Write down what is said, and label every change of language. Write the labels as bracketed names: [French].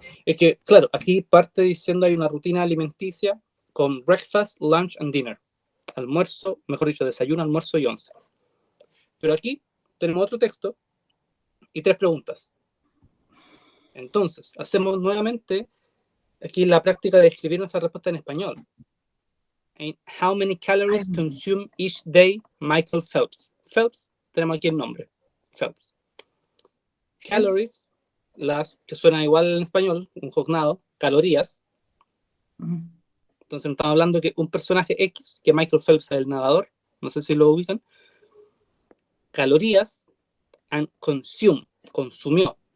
[Spanish] Es que, claro, aquí parte diciendo hay una rutina alimenticia con [English] breakfast, lunch and dinner. [Spanish] Almuerzo, mejor dicho, desayuno, almuerzo y once. Pero aquí tenemos otro texto y 3 preguntas. Entonces, hacemos nuevamente aquí la práctica de escribir nuestra respuesta en español. [English] How many calories consume each day Michael Phelps? [Spanish] Phelps, tenemos aquí el nombre. Phelps. Calories, las que suenan igual en español, un cognado, calorías. Entonces estamos hablando que un personaje X, que Michael Phelps es el nadador, no sé si lo ubican, calorías and consume, consumió.